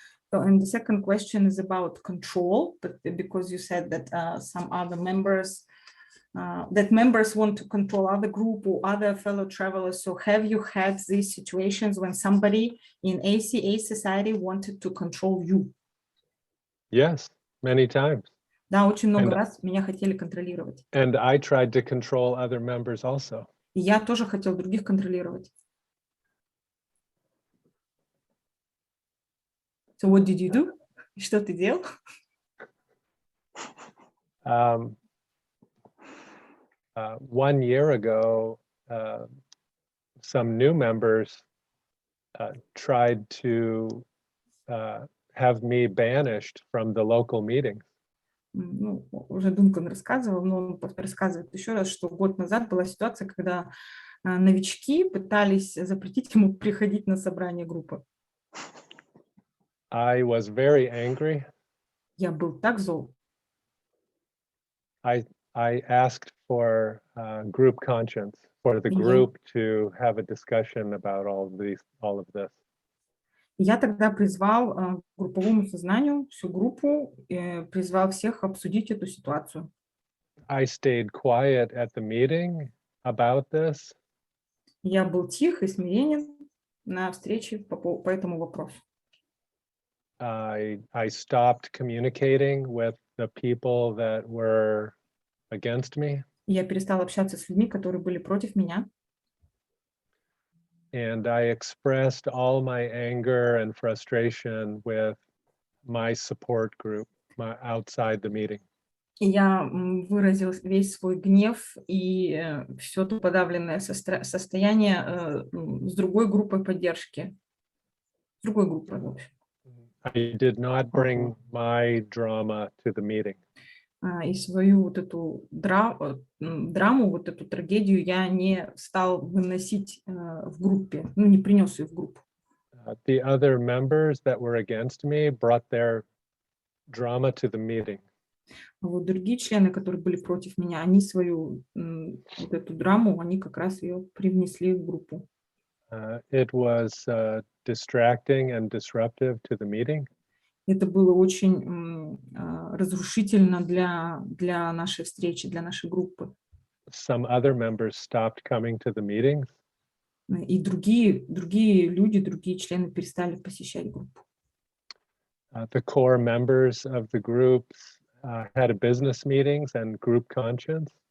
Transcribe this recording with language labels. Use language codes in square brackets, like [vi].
[en] So, and the second question is about control, but because you said that some other members want to control other group or other fellow travelers. So have you had these situations when somebody in ACA society wanted to control you? Yes, many times. [ru] Да, очень много раз меня хотели контролировать. [en] And I tried to control other members also. [ru] И я тоже хотел других контролировать. [en] So what did you do? [ru] Что ты делал? [en] One year ago, some new members tried to have me banished from the local meetings. [ru] Ну, уже Дункан рассказывал, но он рассказывает еще раз, что год назад была ситуация, когда новички пытались запретить ему приходить на собрание группы. [en] I was very angry. [ru] Я был так зол. [en] I asked for group conscience, for the group to have a discussion about all of this. [ru] Я тогда призвал к групповому сознанию всю группу, призвал всех обсудить эту ситуацию. [en] I stayed quiet at the meeting about this. [ru] Я был тих и смиренен на встрече по этому вопросу. [en] I stopped communicating with the people that were against me, [ru] Я перестал общаться с людьми, которые были против меня. [en] and I expressed all my anger and frustration with my support group outside the meeting. [ru] И я выразил весь свой гнев и все то подавленное состояние с другой группой поддержки. С другой группой, в общем. [en] I did not bring my drama to the meeting. [ru] И свою вот эту драму, вот эту трагедию я не стал выносить в группе, ну, не принес ее в группу. [en] The other members that were against me brought their drama to the meeting. [ru] А вот другие члены, которые были против меня, они свою вот эту драму, они как раз ее привнесли в группу. [en] It was distracting and disruptive to the meeting. [ru] Это было очень разрушительно для нашей встречи, для нашей группы. [en] Some other members stopped coming to the meetings. [ru] И другие люди, другие члены перестали посещать группу. [en] The core members of the groups had business meetings and group conscience.